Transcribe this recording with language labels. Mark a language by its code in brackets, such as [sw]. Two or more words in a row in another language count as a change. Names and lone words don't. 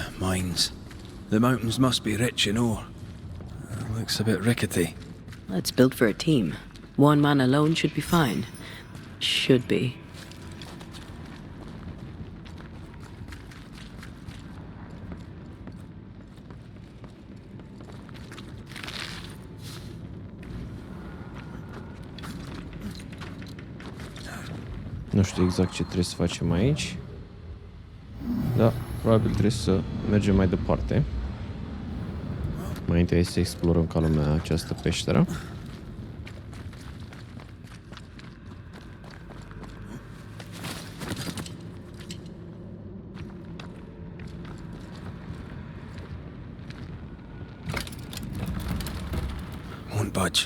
[en] mines. The mountains must be rich in ore. Looks a bit rickety. It's built for a team. One man alone should be fine. Should be. [ro] Nu știu exact ce trebuie să facem aici. Da, probabil trebuie să mergem mai departe. Mai întâi să explorăm ca lumea această peșteră. [en] Won't budge.